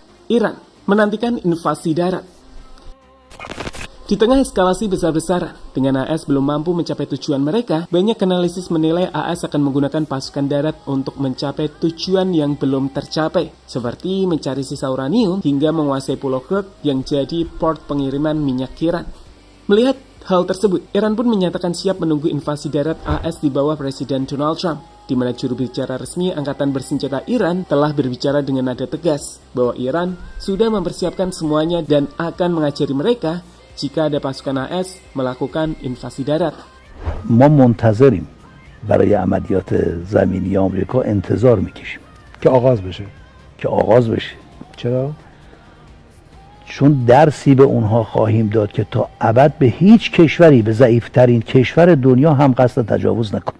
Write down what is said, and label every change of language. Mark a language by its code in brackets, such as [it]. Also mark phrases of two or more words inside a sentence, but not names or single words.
[id] Iran menantikan invasi darat. Di tengah eskalasi besar-besaran, dengan AS belum mampu mencapai tujuan mereka, banyak analisis menilai AS akan menggunakan pasukan darat untuk mencapai tujuan yang belum tercapai, seperti mencari sisa uranium hingga menguasai Pulau Kursk yang jadi port pengiriman minyak Iran. Melihat hal tersebut, Iran pun menyatakan siap menunggu invasi darat AS di bawah Presiden Donald Trump, di mana juru bicara resmi Angkatan Bersenjata Iran telah berbicara dengan nada tegas bahwa Iran sudah mempersiapkan semuanya dan akan mengajari mereka jika ada pasukan AS melakukan invasi darat. [fa] ما منتظریم برای عملیات زمینی آمریکا انتظار میکشیم که آغاز بشه. چرا؟ چون درسی به اونها خواهیم داد که تا ابد به هیچ کشوری، به ضعیفترین کشور دنیا هم قصد تجاوز نکنند.